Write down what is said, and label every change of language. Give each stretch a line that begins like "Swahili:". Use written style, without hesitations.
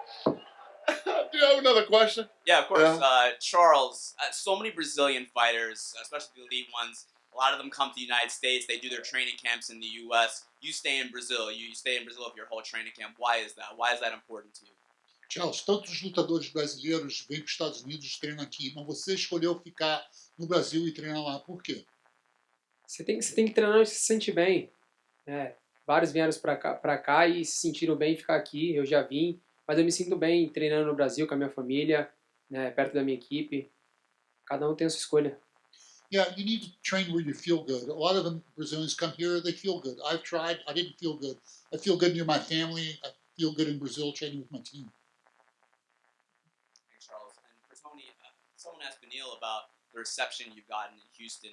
English: Do you have another question? Yeah, of course. Yeah. Charles, so many Brazilian fighters, especially the elite ones, a lot of them come to the United States. They do their training camps in the U.S. You stay in Brazil. You stay in Brazil for your whole training camp. Why is that? Why is that important to you?
Portuguese: Charles, todos os lutadores brasileiros vêm para os Estados Unidos e treinam aqui, mas você escolheu ficar no Brasil e treinar lá. Por quê? Você tem que treinar onde você se sente bem. Né? Vários vieram para cá e se sentiram bem em ficar aqui. Eu já vim, mas eu me sinto bem treinando no Brasil com a minha família, né, perto da minha equipe. Cada um tem a sua escolha.
English: Yeah, you need to train where you feel good. A lot of them Brazilians come here, they feel good. I've tried, I didn't feel good. I feel good near my family. I feel good in Brazil training with my team. Thanks, Charles. And for Tony, someone asked Beneil about the reception you've gotten in Houston.